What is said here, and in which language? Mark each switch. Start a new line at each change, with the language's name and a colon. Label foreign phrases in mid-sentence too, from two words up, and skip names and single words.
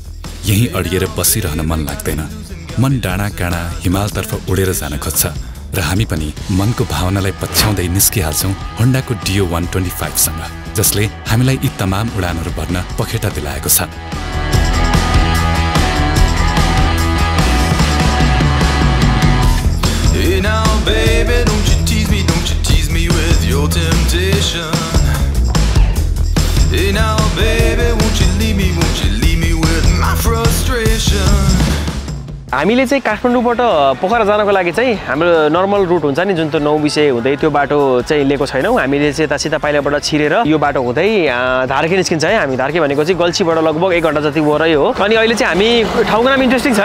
Nepali: यही अडिएर बसिरहन मन लाग्दैन। मन डाँडा काँडा हिमालतर्फ उडेर जान खोज्छ र हामी पनि मनको भावनालाई पछ्याउँदै निस्किहाल्छौँ होन्डाको डियो 125 सँग, जसले हामीलाई यी तमाम उडानहरू भर्न पखेटा दिलाएको छ।
English: Hey now baby, don't you tease me with your temptation. Hey now baby, won't you leave me with my frustration.
Nepali: हामीले चाहिँ काठमाडौँबाट पोखरा जानको लागि चाहिँ हाम्रो
English: normal route
Nepali: हुन्छ नि, जुन त्यो 9 बिसे हुँदै त्यो बाटो चाहिँ लिएको छैनौँ। हामीले चाहिँ यता सिधा पाइलाबाट छिरेर यो बाटो हुँदै धार्के निस्किन्छ है। हामी धार्के भनेको चाहिँ गल्छीबाट लगभग 1 घण्टा जति वरै हो। अनि अहिले चाहिँ हामी ठाउँको नाम इन्ट्रेस्टिङ छ है।